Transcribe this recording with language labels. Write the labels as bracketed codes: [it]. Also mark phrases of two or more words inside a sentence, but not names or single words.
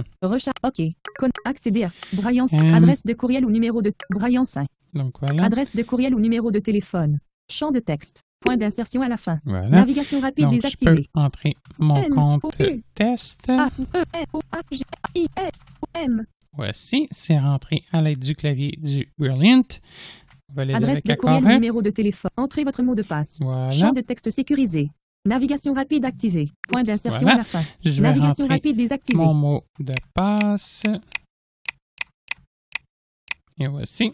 [fr] Recharge. OK. Accéder à Braille. Adresse de courriel ou numéro de Braille 5. Donc, voilà. Adresse de courriel ou numéro de téléphone. Champ de texte. Point d'insertion à la fin. Voilà. Navigation rapide Donc, désactivée. je peux entrer mon compte test. A-E-N-O-A-G-I-S-O-M. Voici, c'est rentré à l'aide du clavier du Brilliant. On va aller Adresse avec de accord courriel ou 1. numéro de téléphone. Entrez votre mot de passe. Voilà. Champ de texte sécurisé. Navigation rapide activée. Point d'insertion Voilà. à la fin. Je vais Navigation rentrer rapide désactivée. mon mot de passe. Et voici.